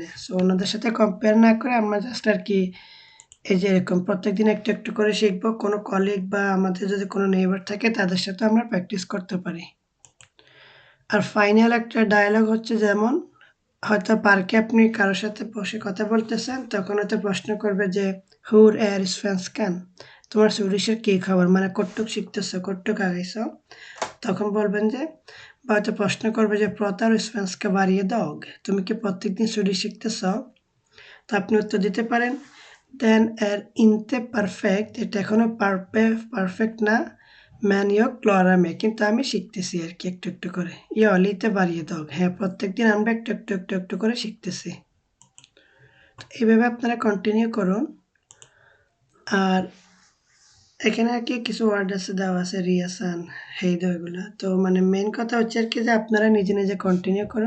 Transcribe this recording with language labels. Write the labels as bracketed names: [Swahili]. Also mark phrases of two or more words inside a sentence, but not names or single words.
[Bangla] সো ওনাদের সাথে কম্পেয়ার না করে আমরা জাস্ট আর কি এই যে এরকম প্রত্যেকদিন একটু একটু করে শিখবো। কোনো কলিগ বা আমাদের যদি কোনো নেইবার থাকে তাদের সাথে আমরা প্র্যাকটিস করতে পারি। আর ফাইনাল একটা ডায়ালগ হচ্ছে, যেমন হয়তো পার্কে আপনি কারো সাথে বসে কথা বলতেছেন, তখন হয়তো প্রশ্ন করবে যে [Swedish] hur är svenskan, [Bangla] তোমার সুইডিশের কি খবর, মানে কতটুক শিখতেছো, কতটুক আগাইছো। তখন বলবেন যে, বা হয়তো প্রশ্ন করবে যে [Swedish] pratar du svenska varje dag, [Bangla] তুমি কি প্রত্যেকদিন সুইডিশ শিখতেছ। তো আপনি উত্তর দিতে পারেন [Swedish] den är inte perfect, [Bangla] এটা এখনো পারফেক্ট না, [Swedish] men jag klarar mig, [Bangla] কিন্তু আমি শিখতেছি আর কি একটু একটু করে। [Swedish] lite varje dag, [Bangla] হ্যাঁ প্রত্যেকদিন আমরা একটু একটু একটু একটু করে শিখতেছি। এইভাবে আপনারা কন্টিনিউ করুন। আর এখানে আর কি কিছু ওয়ার্ড আছে, দেওয়া আছে রিয়াসান, হেইদো, এগুলা তো মানে মেন কথা হচ্ছে আর কি যে আপনারা নিজে নিজে কন্টিনিউ করুন।